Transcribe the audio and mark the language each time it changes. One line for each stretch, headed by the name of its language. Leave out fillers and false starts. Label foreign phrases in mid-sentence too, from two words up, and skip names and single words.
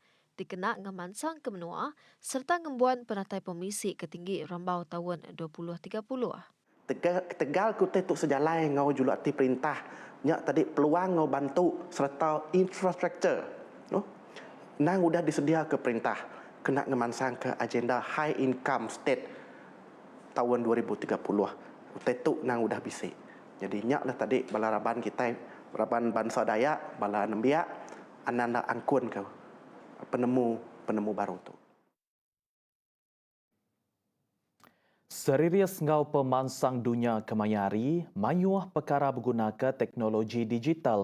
Iban: Dikena ngemansang ke menua serta ngembuan penatai pemisi ketinggi rambau tahun 2030. Tegal kutai tu sejalai ngau julu arti perintah. Nyak tadi peluang ngau bantu serta infrastruktur. Nang udah disedia ke perintah kena ngemansang ke agenda
English: high income state
Iban: tahun 2030. Utai tu nang udah bisik. Jadi nyak lah tadi bala raban kita, raban bangsa Dayak, bala nembiak, ananda angkun ke penemu baru tu. Serius ngau pemansang dunia kemayari, mayuah perkara menggunakan teknologi digital.